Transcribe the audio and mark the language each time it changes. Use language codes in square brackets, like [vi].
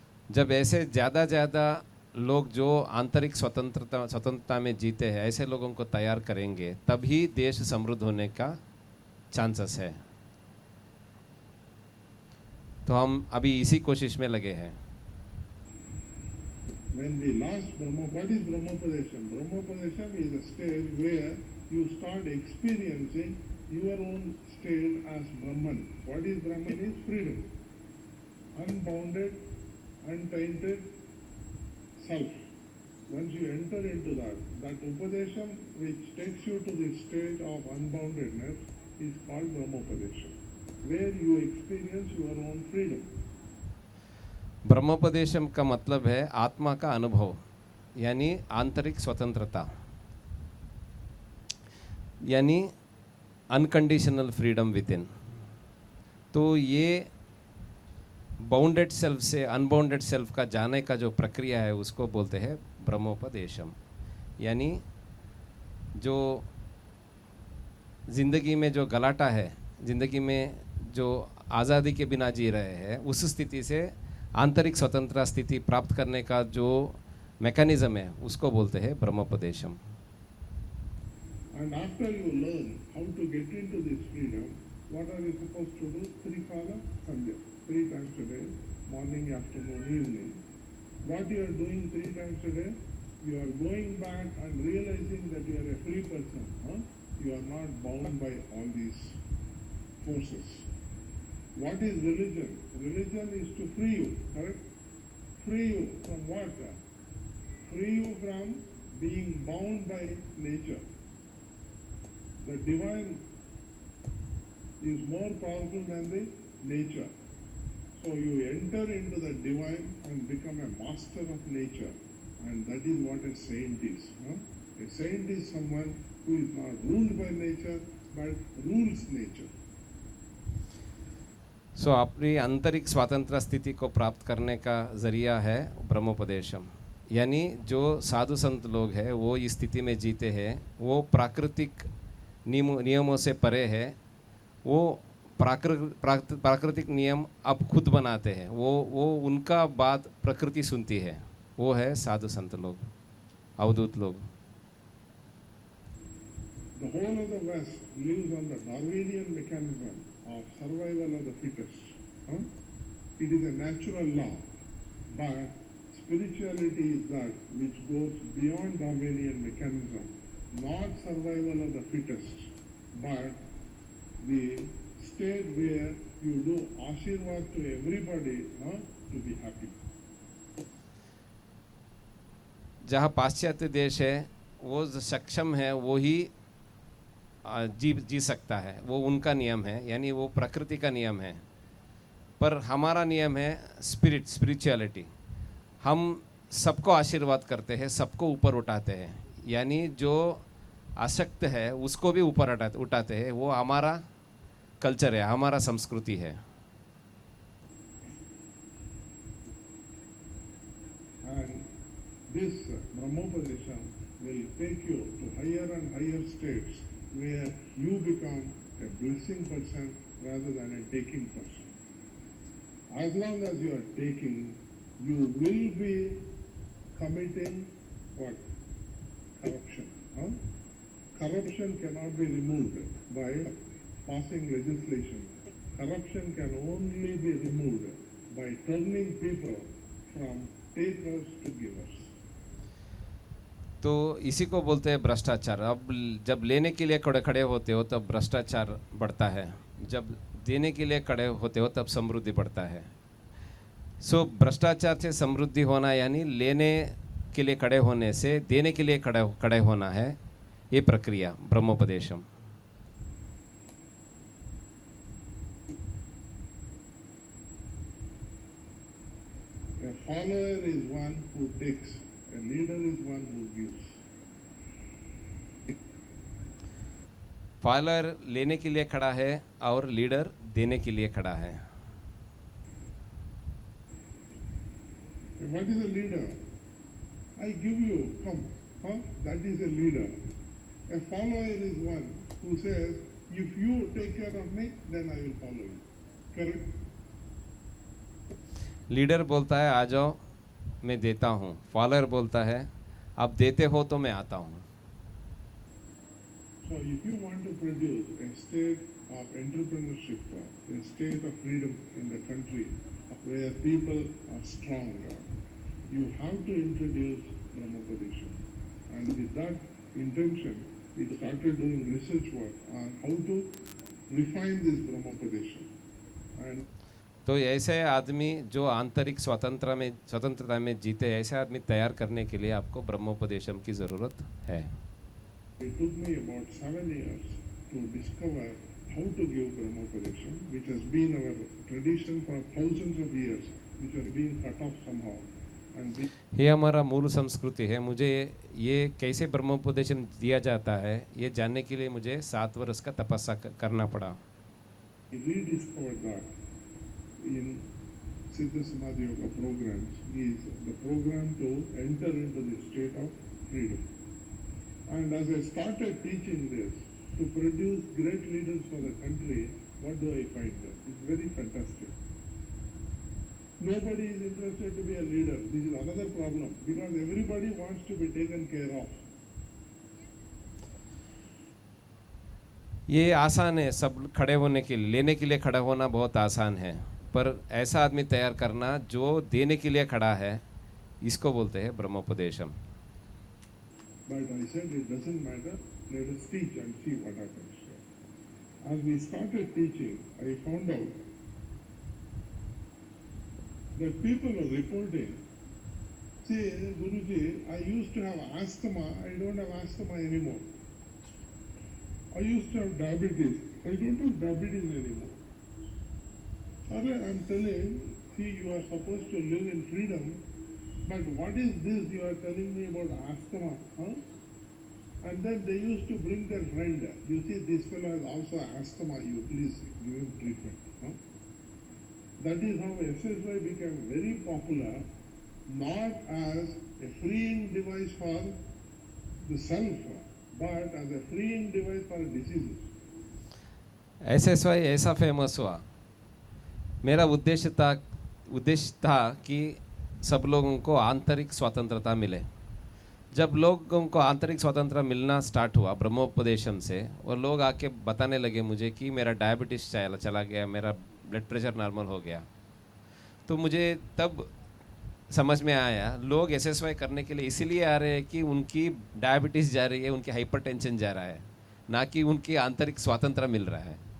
[hi] जब ऐसे ज़्यादा लोग जो आंतरिक स्वतंत्रता में जीते हैं, ऐसे लोगों को तैयार करेंगे, तभी देश समृद्ध होने का चांसेस है. तो हम अभी इसी कोशिश में लगे हैं. [en] When we lost what is Brahmopadesham? Brahmopadesham is a stage where you start experiencing your own state as Brahman. What is Brahman? Is freedom, unbounded, untainted self. Once you enter into that Upadesham which takes you to the stage of unboundedness is called Brahmopadesham, where you experience your own freedom. [hi] ब्रह्मोपदेशम का मतलब है आत्मा का अनुभव, यानी आंतरिक स्वतंत्रता, यानी [en] Unconditional freedom within. [hi] तो ये बाउंडेड सेल्फ से अनबाउंडेड सेल्फ का जाने का जो प्रक्रिया है, उसको बोलते हैं ब्रह्मोपदेशम. यानी जो ज़िंदगी में जो गलाटा है, ज़िंदगी में जो आज़ादी के बिना जी रहे हैं, उस स्थिति से आंतरिक स्वतंत्र स्थिति प्राप्त करने का जो मैकेनिज्म है, उसको बोलते हैं ब्रह्मोपदेशम. [en] And after you learn how to get into this freedom, what are you supposed to do? Trikala Sandhya, 3 times a day, morning, afternoon, evening. What you are doing 3 times a day? You are going back and realizing that you are a free person. Huh? You are not bound by all these forces. What is religion? Religion is to free you, correct? Free you from what? Free you from being bound by nature. The divine is more powerful than the nature. So you enter into the divine and become a master of nature. And that is what a saint is. Huh? A saint is someone who is not ruled by nature, but rules nature. [hi] सो अपनी आंतरिक स्वतंत्र स्थिति को प्राप्त करने का ज़रिया है ब्रह्मोपदेशम. यानी जो साधु संत लोग हैं, वो इस स्थिति में जीते हैं, वो प्राकृतिक नियमों से परे है, वो प्राकृतिक नियम अब खुद बनाते हैं, वो उनका बात प्रकृति सुनती है. वो है साधु संत लोग, अवधूत लोग. [en] The whole of the West lives on the Darwinian mechanism of survival of the fittest. Huh? It is a natural law, but spirituality is that which goes beyond Darwinian mechanism, not survival of the fittest, but the state where you do ashirvad to everybody, huh, to be happy. [hi] जहाँ पाश्चात्य देश है, वो सक्षम है, वो ही जी सकता है, वो उनका नियम है, यानी वो प्रकृति का नियम है. पर हमारा नियम है स्पिरिचुअलिटी. हम सबको आशीर्वाद करते हैं, सबको ऊपर उठाते हैं, यानी जो आसक्त है उसको भी ऊपर उठाते हैं. वो हमारा कल्चर है, हमारा संस्कृति है. [en] And this Brahmopadesham will take you to higher and higher states where you become a blessing person rather than a taking person. As long as you are taking, you will be committing what? Corruption. Huh? corruption cannot be removed by passing legislation. Corruption can only be removed by turning people from takers to givers. [hi] तो इसी को बोलते हैं भ्रष्टाचार। अब जब लेने के लिए खड़े खड़े होते हो तब भ्रष्टाचार बढ़ता है, जब देने के लिए खड़े होते हो तब समृद्धि बढ़ता है। सो भ्रष्टाचार से समृद्धि होना यानी लेने के लिए खड़े होने से देने के लिए खड़े होना है, ये प्रक्रिया ब्रह्मोपदेशम। [en] A follower is one who takes, a leader is one who gives. [hi] Follower लेने के लिए खड़ा है और लीडर देने के लिए खड़ा है। [en] What is a leader? I give you, come, huh? That is a leader. A follower is one who says, if you take care of me, then I will follow you. Correct? [hi] Leader बोलता है आ जाओ मैं देता हूँ, follower बोलता है आप देते हो तो मैं आता हूँ। [en] So if you want to produce a state of entrepreneurship, a state of freedom in the country where people are strong, you have to introduce Brahmopadesham. And with that intention, we started doing research work on how to refine this Brahmopadesham. And [hi] तो ऐसे आदमी जो आंतरिक स्वतंत्रता में जीते, ऐसे आदमी तैयार करने के लिए आपको ब्रह्मोपदेशम की ज़रूरत है। [en] it took me about 7 years to discover how to give Brahmopadesham, which has been our tradition for thousands of years, which are being cut off somehow. And [hi] ये हमारा मूल संस्कृति है। मुझे ये कैसे ब्रह्मोपदेशम दिया जाता है ये जानने के लिए मुझे 7 वर्ष का तपस्या करना पड़ा। [en] we rediscovered that in Siddha Samadhi Yoga programs is the program to enter into the state of freedom. And as I started teaching this to produce great leaders for the country, what do I find there? It's very fantastic. Nobody is interested to be a leader. This is another problem because everybody wants to be taken care of. [hi] ये आसान है, सब खड़े होने के लिए, लेने के लिए खड़ा होना बहुत आसान है, पर ऐसा आदमी तैयार करना जो देने के लिए खड़ा है, इसको बोलते हैं ब्रह्मोपदेशम। [en] But I said it doesn't matter, let us teach and see what happens. As we started teaching, I found out that people were reporting, see, Guruji, I used to have asthma, I don't have asthma anymore. I used to have diabetes, I don't have diabetes anymore. I'm telling, see, you are supposed to live in freedom, but what is this you are telling me about asthma? Huh? And then they used to bring their friend. You see, this fellow has also asthma, you please give him treatment. Huh? That is how SSY became very popular, not as a freeing device for the self, but as a freeing device for diseases. [hi] SSY ऐसा famous हुआ, मेरा उद्देश्य था कि सब लोगों को आंतरिक स्वतंत्रता मिले। जब लोगों को आंतरिक स्वतंत्रता मिलना स्टार्ट हुआ ब्रह्मोपदेशम से, और लोग आके बताने लगे मुझे कि मेरा डायबिटीज़ चला गया, मेरा ब्लड प्रेशर नॉर्मल हो गया, तो मुझे तब समझ में आया लोग SSY करने के लिए इसीलिए आ रहे हैं कि उनकी डायबिटीज़ जा रही है, उनकी हाइपरटेंशन जा रहा है, ना कि उनकी आंतरिक स्वतंत्रता मिल रहा है।